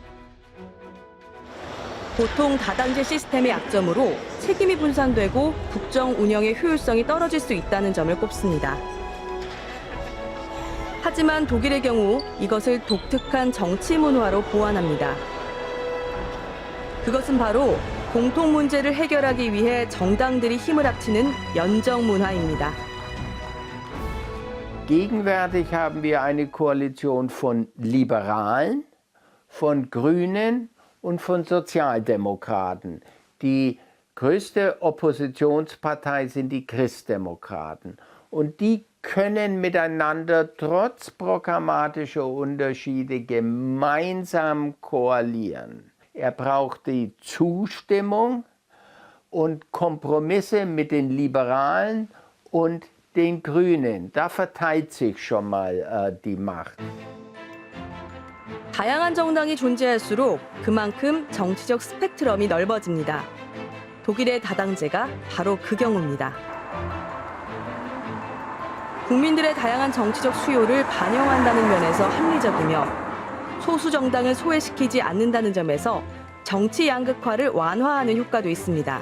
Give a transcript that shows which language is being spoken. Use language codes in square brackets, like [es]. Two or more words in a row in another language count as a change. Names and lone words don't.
[ko] 보통 다당제 시스템의 약점으로 책임이 분산되고 국정 운영의 효율성이 떨어질 수 있다는 점을 꼽습니다. 하지만 독일의 경우 이것을 독특한 정치 문화로 보완합니다. 그것은 바로 공통 문제를 해결하기 위해 정당들이 힘을 합치는 연정 문화입니다. [de] Gegenwärtig haben wir eine Koalition von Liberalen, von Grünen und von Sozialdemokraten. Die größte Oppositionspartei sind die Christdemokraten. Und die können miteinander trotz programmatischer Unterschiede gemeinsam koalieren. Er braucht die Zustimmung und Kompromisse mit den Liberalen und den Grünen. Da verteilt sich schon mal die Macht. [ko] 다양한 정당이 존재할수록 그만큼 정치적 스펙트럼이 넓어집니다. 독일의 다당제가 바로 그 경우입니다. 국민들의 다양한 정치적 수요를 반영한다는 면에서 합리적이며 소수 정당을 소외시키지 않는다는 점에서 정치 양극화를 완화하는 효과도 있습니다.